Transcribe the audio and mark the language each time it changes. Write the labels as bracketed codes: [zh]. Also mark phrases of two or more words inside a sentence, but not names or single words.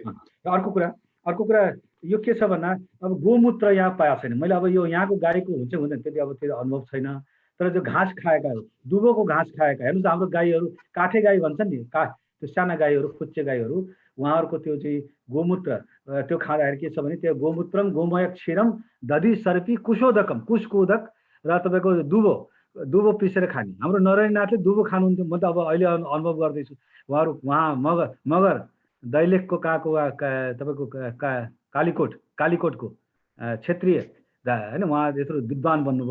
[ne] अर्को कुरा यो के छ भन्दा अब गोमूत्र यहाँ पाएको छैन। मैले अब यो यहाँको गाईको हुन्छ हुँदैन त्यति अब त्यो अनुभव छैन। तर त्यो घाँस खाएका दुबोको घाँस खाएका हेर्नुहोस् हाम्रो गाईहरू काठे गाई भन्छन् नि, त्यो साना गाईहरू खुच्चे गाईहरू उहाँहरूको त्यो चाहिँ गोमूत्र त्यो खाँदाखेरि के छ भने त्यो [sa] गोमूत्रम गोमय क्षीरम दधी सर्पी कुशोदकम [ne] कुशकोदक र तपाईँको दुबो पिसेर खाने। हाम्रो नारायणनाथले दुबो खानुहुन्थ्यो। म त अब अहिले अनुभव गर्दैछु। उहाँ मगर दैलेखको कहाँको तपाईँको कालीकोटको क्षेत्रीय होइन उहाँ यत्रो विद्वान बन्नुभयो।